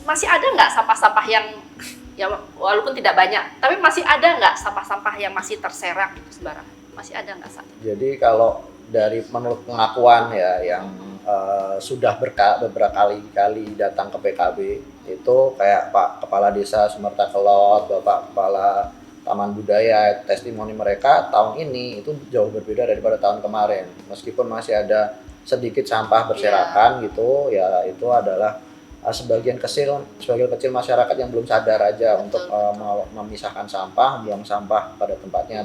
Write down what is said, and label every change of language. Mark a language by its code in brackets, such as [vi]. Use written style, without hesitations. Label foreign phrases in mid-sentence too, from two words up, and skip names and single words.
[id] Masih ada nggak sampah-sampah yang ya walaupun tidak banyak, tapi masih ada nggak sampah-sampah yang masih terserak gitu sembarangan? Masih ada nggak saat ini? Jadi kalau menurut pengakuan ya yang sudah beberapa kali datang ke PKB itu kayak Pak Kepala Desa Sumerta Kelot, Bapak Kepala Taman Budaya, testimoni mereka tahun ini itu jauh berbeda daripada tahun kemarin. Meskipun masih ada sedikit sampah berserakan gitu, ya itu adalah sebagian kecil masyarakat yang belum sadar aja untuk memisahkan sampah, buang sampah pada tempatnya.